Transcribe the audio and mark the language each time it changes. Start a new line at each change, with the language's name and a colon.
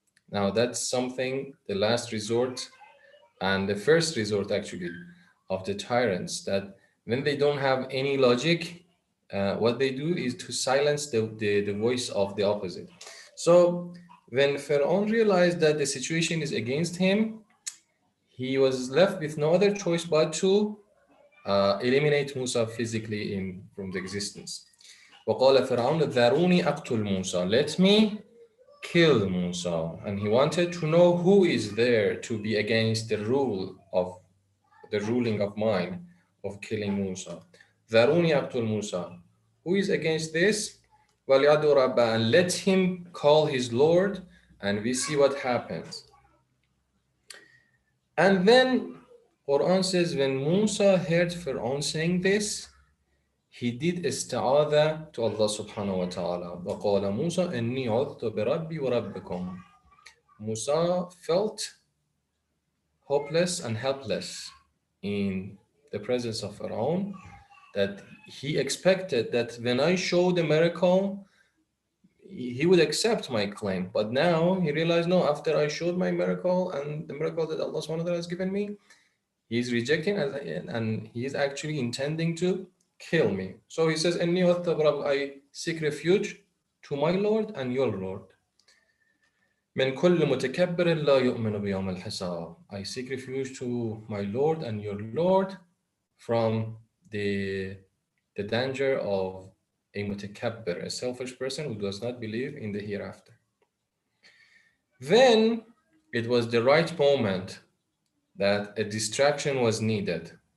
English: Now that's something, the last resort and the first resort actually of the tyrants, that when they don't have any logic, what they do is to silence the voice of the opposite. So when Pharaoh realized that the situation is against him, he was left with no other choice but to eliminate Musa physically from the existence.
Arabic: وقال فرعون ذروني أقتل موسى,
English: let me kill Musa. And he wanted to know who is there to be against the ruling of mine of killing Musa.
Arabic: ذروني أقتل موسى.
English: Who is against this?
Arabic: وَلْيَدْعُ رَبَّهُ,
English: and let him call his Lord, and we see what happens. And then Quran says when Musa heard Pharaoh saying this, he did ista'adha to Allah subhanahu wa ta'ala.
Arabic: وَقَالَ مُوسَى إِنِّي عُذْتُ بِرَبِّي وَرَبِّكُمْ.
English: Musa felt hopeless and helpless in the presence of Pharaoh, that he expected that when I show the miracle, he would accept my claim. But now he realized, no, after I showed my miracle and the miracle that Allah subhanahu wa ta'ala has given me, he's rejecting and he is actually intending to kill me. So he says, I seek refuge to my Lord and your Lord.
Arabic: من كل متكبر لا يؤمن بيوم الحساب.
English: I seek refuge to my Lord and your Lord from the danger of a mutakabbir, a selfish person who does not believe in the hereafter. Then it was the right moment that a distraction was needed.